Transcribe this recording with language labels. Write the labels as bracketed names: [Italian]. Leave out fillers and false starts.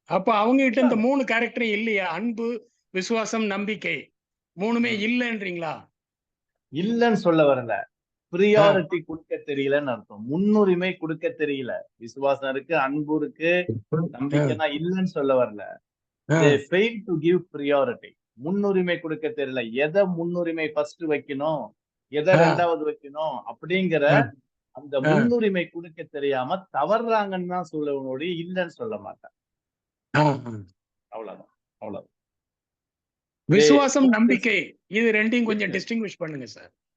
[Tamil] அப்ப அவங்க கிட்ட இந்த 3 கேரக்டர் இல்லையா? அன்பு, விசுவாசம், நம்பிக்கை 3மே இல்லன்றீங்களா? இல்லன்னு சொல்ல வரல. பிரியாரிட்டி கொடுக்க தெரியலன்னு அர்த்தம். முன்னுரிமை கொடுக்க தெரியல. விசுவாசம் இருக்கு, அன்பு இருக்கு, நம்பிக்கைனா இல்லன்னு சொல்ல வரல. [English] They fail to give priority. [Tamil] முன்னுரிமை கொடுக்க தெரியல. எதை முன்னுரிமை ஃபர்ஸ்ட் வைக்கணும், எதை 2வது வைக்கணும் அப்படிங்கிற அந்த முன்னுரிமை கொடுக்க தெரியாம தவறாங்கன்னு தான் சொல்லவனுடைய இல்லன்னு சொல்ல மாட்டேன். அவ்வளவுதான் அவ்வளவுதான். விசுவாசம், நம்பிக்கை இது ரெண்டையும் கொஞ்சம் டிஸ்டிங்விஷ் பண்ணுங்க சார்.